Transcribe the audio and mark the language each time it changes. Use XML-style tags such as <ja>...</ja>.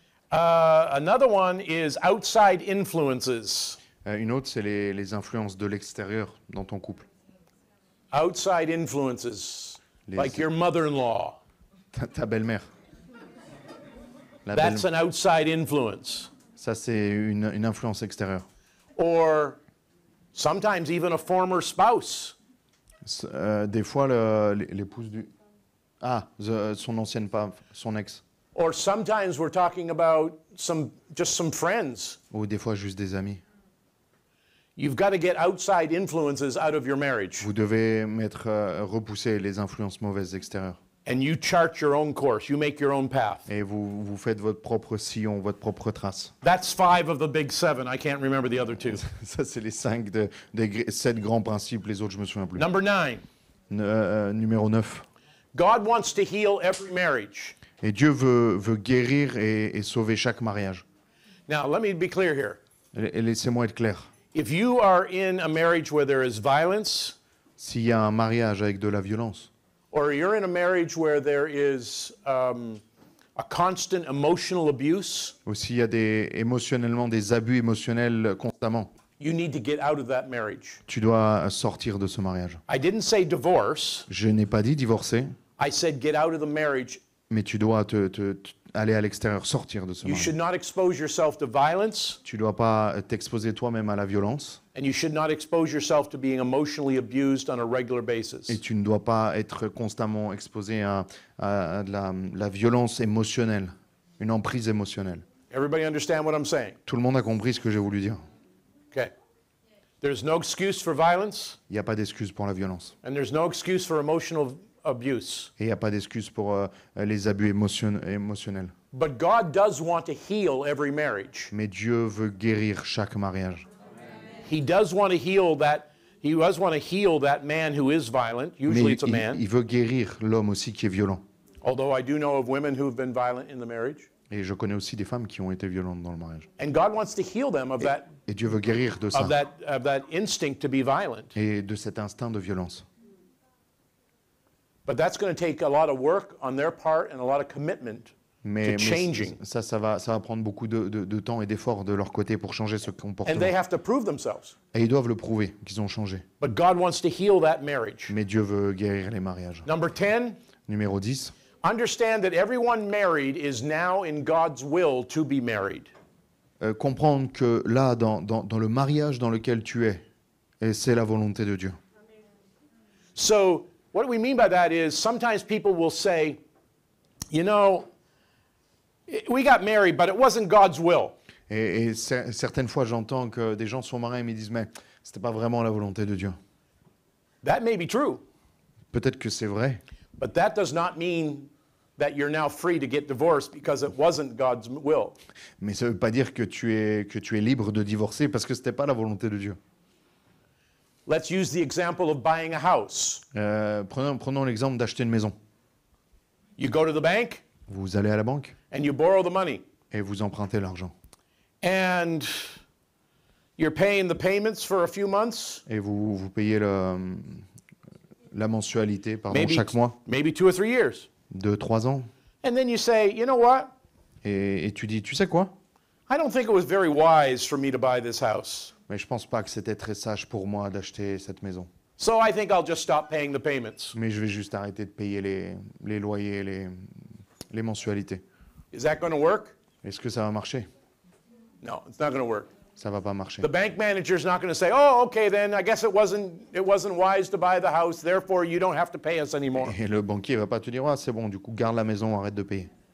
<en>Another one is outside influences.</en> <fr>Une autre, c'est les influences de l'extérieur dans ton couple.</fr> <en>Outside influences,</en> <fr>Les-</fr> <en>like your mother-in-law.</en> <fr>Ta belle-mère. La</fr> <en>That's</en> <fr>belle-</fr> <en>an outside influence.</en> <fr>Ça, c'est une influence extérieure.</fr> <en>Or sometimes even a former spouse.</en> <fr>Des fois, l'épouse du... son ancienne femme, son ex.</fr> <en>Or sometimes we're talking about just some friends.</en> <fr>Ou des fois, juste des amis.</fr> <en>You've got to get outside influences out of your marriage.</en> <fr>Vous devez repousser les influences mauvaises extérieures.</fr> <en>And you chart your own course. You make your own path.</en> <fr>Et vous faites votre propre sillon, votre propre trace.</fr> <en>That's 5 of the big 7. I can't remember the other 2.</en> <fr>Ça, c'est les 7 grands principes. Les autres, je me souviens plus.</fr> <en>Number 9.</en> <fr>Numéro 9.</fr> <en>God wants to heal every marriage.</en> <fr>Et Dieu veut guérir et sauver chaque mariage.</fr> <en>Now, let me be clear here.</en> <fr>Et laissez-moi être clair.</fr> <en>If you are in a marriage where there is violence,</en> <fr>S'il y a un mariage avec de la violence,</fr> <en>or you're in a marriage where there is a constant emotional abuse,</en> <fr>ou s'il y a émotionnellement des abus émotionnels constamment,</fr> <en>you need to get out of that marriage.</en> <fr>tu dois sortir de ce mariage.</fr> <en>I didn't say divorce.</en> <fr>Je n'ai pas dit divorcer,</fr> <en>I said get out of the marriage.</en> <fr>mais tu dois aller à l'extérieur, sortir de ce</fr> <en>You</en> <fr>mariage.</fr> <en>should not expose yourself to violence,</en> <fr>Tu ne dois pas t'exposer toi-même à la violence</fr> <en>and you should not expose yourself to being emotionally abused on a regular basis.</en> <fr>et tu ne dois pas être constamment exposé à de la violence émotionnelle, une emprise émotionnelle.</fr> <en>Everybody understand what I'm saying?</en> <fr>Tout le monde a compris ce que j'ai voulu dire.</fr> <en>Okay. There's no excuse for violence,</en> <fr>Il n'y a pas d'excuse pour la violence.</fr> <en>and there's no excuse for emotional abuse.</en> <fr>Et il n'y a pas d'excuse pour les abus émotionnels.</fr> <en>But God does want to heal every marriage.</en> <fr>Mais Dieu veut guérir chaque mariage.</fr> <en>He does want to heal that. He does want to heal that man who is violent. Usually</en> <fr>Mais</fr> <en>it's a man.</en> <fr>il veut guérir l'homme aussi qui est violent.</fr> <en>Although I do know of women who've been violent in the marriage.</en> <fr>Et je connais aussi des femmes qui ont été violentes dans le mariage.</fr> <en>And God wants to heal them of that</en> <fr>Et Dieu veut guérir de ça</fr> <en>of that instinct to be violent.</en> <fr>et de cet instinct de violence.</fr> <en>But that's going to take a lot of work on their part and a lot of commitment</en> <fr>Mais</fr> <en>to changing.</en> <fr>ça va prendre beaucoup de temps et d'efforts de leur côté pour changer ce</fr> <en>And</en> <fr>comportement.</fr> <en>they have to prove themselves.</en> <fr>Et ils doivent le prouver qu'ils ont changé.</fr> <en>But God wants to heal that marriage.</en> <fr>Mais Dieu veut guérir les mariages.</fr> <en>Number 10,</en> <fr>Numéro 10,</fr> <en>Understand that everyone married is now in God's will to be married.</en> <fr>Comprendre que là, dans le mariage dans lequel tu es, et c'est la volonté de Dieu.</fr> <en>So, what we mean by that is sometimes people will say, you know, we got married, but it wasn't God's will.</en> <fr>Et certaines fois, j'entends que des gens sont mariés mais ils disent, mais c'était pas vraiment la volonté de Dieu.</fr> <en>That may be true,</en> <fr>Peut-être que c'est vrai,</fr> <en>but that does not mean that you're now free to get divorced because it wasn't God's will.</en> <fr>mais ça veut pas dire que tu es libre de divorcer parce que c'était pas la volonté de Dieu.</fr> <en>Let's use the example of buying a house.</en> <fr>Prenons l'exemple d'acheter une maison.</fr> <en>You go to the bank</en> <fr>Vous allez à la banque</fr> <en>and you borrow the money,</en> <fr>et vous empruntez l'argent.</fr> <en>and you're paying the payments for a few months,</en> <fr>Et vous payez la mensualité chaque mois</fr> <en>maybe 2 or 3 years.</en> <fr>de 3 ans.</fr> <en>And then you say, you know what?</en> <fr>Et tu dis, tu sais quoi?</fr> <en>I don't think it was very wise for me to buy this house.</en> <fr>Mais je pense pas que c'était très sage pour moi d'acheter cette maison.</fr> <en>So I think I'll just stop paying the payments.</en> <fr>Mais je vais juste arrêter de payer les loyers, les mensualités.</fr> <en>Is that going to work?</en> <fr>Est-ce que ça va marcher?</fr> <en>No, it's not going to work.</en> <fr>Ça va pas marcher.</fr> <en>The bank manager's not going to say, "Oh, okay, then I guess it wasn't wise to buy the house, therefore you don't have to pay us anymore."</en> <fr>Et le banquier va pas te dire, ah, c'est bon, du coup, garde la maison, arrête de payer.</fr>